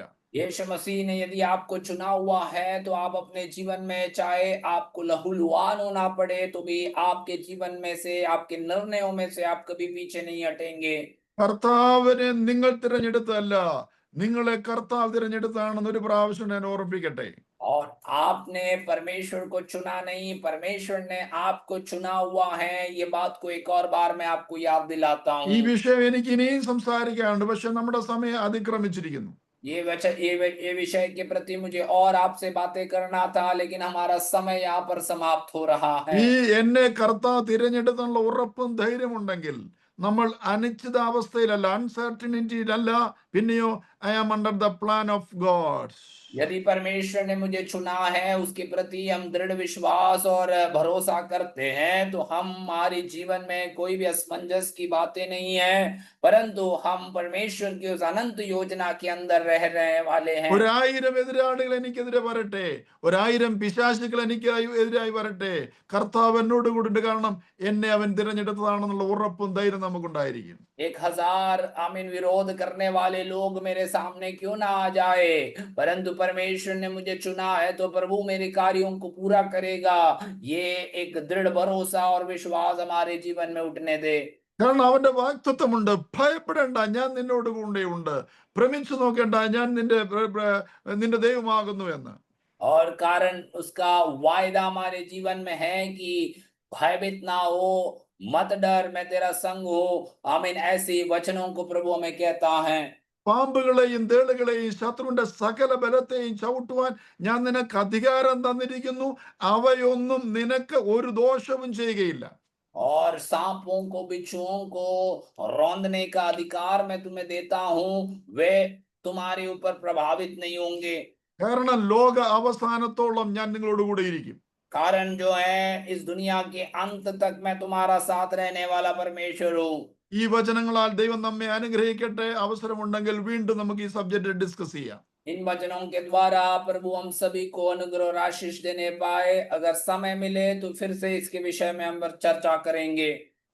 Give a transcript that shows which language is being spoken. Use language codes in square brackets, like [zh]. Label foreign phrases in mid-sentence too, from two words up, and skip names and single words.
[hi] यीशु मसीह ने यदि आपको चुना हुआ है तो आप अपने जीवन में चाहे आपको लहूलुहान होना पड़े तो भी आपके जीवन में से आपके निर्णयों में से आप कभी पीछे नहीं हटेंगे। [ml] കർത്താവിനെ നിങ്ങൾ തിരഞ്ഞെടുത്തല്ല, നിങ്ങളെ കർത്താവ് തിരഞ്ഞെടുത്താണെന്ന് ഒരു പ്രാവശ്യം ഞാൻ ഓർമ്മിപ്പിക്കട്ടെ. [hi] और आपने परमेश्वर को चुना नहीं, परमेश्वर ने आपको चुना हुआ है। ये बात को एक और बार मैं आपको याद दिलाता [ml] ഈ [hi] हूँ। [ml] വിഷയം എനിക്ക് ഇനിയും സംസാരിക്കാനുണ്ട്, പക്ഷെ നമ്മുടെ സമയം അതിക്രമിച്ചിരിക്കുന്നു. [hi] ये विषय के प्रति मुझे और आपसे बातें करना था लेकिन हमारा समय यहाँ पर समाप्त हो रहा है। [ml] ഈ എന്നെ കർത്താവ് തിരഞ്ഞെടുത്തുള്ള ഉറപ്പും ധൈര്യമുണ്ടെങ്കിൽ നമ്മൾ അനിശ്ചിതാവസ്ഥയിലല്ല, അൺസർട്ടനിറ്റിയിലല്ല, പിന്നെയോ [en] I am under the plan of God. [hi] यदि परमेश्वर ने मुझे चुना है उसके प्रति हम दृढ़ विश्वास और भरोसा करते हैं तो हमारे जीवन में कोई भी असमंजस की बातें नहीं है, परंतु हम परमेश्वर की उस अनंत योजना के अंदर रह रहे वाले हैं। [ml] 1000 എതിരാളികൾ എനിക്കെതിരെ വരട്ടെ, 1000 പിശാചുക്കൾ എനിക്ക് എതിരായി വരട്ടെ, കർത്താവ് എന്നോട് കൂടിണ്ട്. കാരണം എന്നെ അവൻ തിരഞ്ഞെടുത്തതാണെന്നുള്ള ഉറപ്പും ധൈര്യം നമുക്കുണ്ടായിരിക്കും. [hi] 1000 आमीन विरोध करने वाले लोग मेरे सामने क्यों ना आ जाए, परंतु परमेश्वर ने मुझे चुना है तो प्रभु मेरे कार्यों को पूरा करेगा। ये एक दृढ़ भरोसा और विश्वास हमारे जीवन में उठने दे। [ml] കാരണം അവന്റെ വാഗ്ദത്തമുണ്ട്, ഭയപ്പെടേണ്ട, ഞാൻ നിന്നോട് കൂടെ ഉണ്ട്, ഭ്രമിച്ചു നോക്കേണ്ട, ഞാൻ നിന്റെ ദൈവമാകുന്നു എന്ന്. [hi] और कारण उसका वायदा हमारे जीवन में है कि भयभीत ना हो, मत डर, मैं तेरा संग हूं। आमीन ऐसे वचनों को प्रभु हमें कहता है। [ml] പാമ്പുകളെയും തേളുകളെയും ശത്രുവിന്റെ സകല ബലത്തെയും ചവിട്ടുവാൻ ഞാൻ നിനക്ക് അധികാരം തന്നിരിക്കുന്നു, അവയൊന്നും നിനക്ക് ഒരു ദോഷവും ചെയ്യുകയില്ല. [hi] और सांपों को बिच्छुओं को रौंदने का अधिकार मैं तुम्हें देता हूं, वे तुम्हारे ऊपर प्रभावित नहीं होंगे। [ml] കാരണം ലോക അവസാനത്തോളം ഞാൻ നിങ്ങളോട് കൂടെ ഇരിക്കും. [hi] कारण जो है इस दुनिया के अंत तक मैं तुम्हारा साथ रहने वाला परमेश्वर हूं। [ml] ഈ വചനങ്ങളാൽ ദൈവം നമ്മെ അനുഗ്രഹിക്കട്ടെ. അവസരമുണ്ടെങ്കിൽ വീണ്ടും നമുക്ക് ഈ [en] subject discuss [ml] ചെയ്യാം. [hi] इन वचनों के द्वारा प्रभु हम सभी को अनुग्रह और आशीष देने पाए। अगर समय मिले तो फिर से इसके विषय में हम चर्चा करेंगे।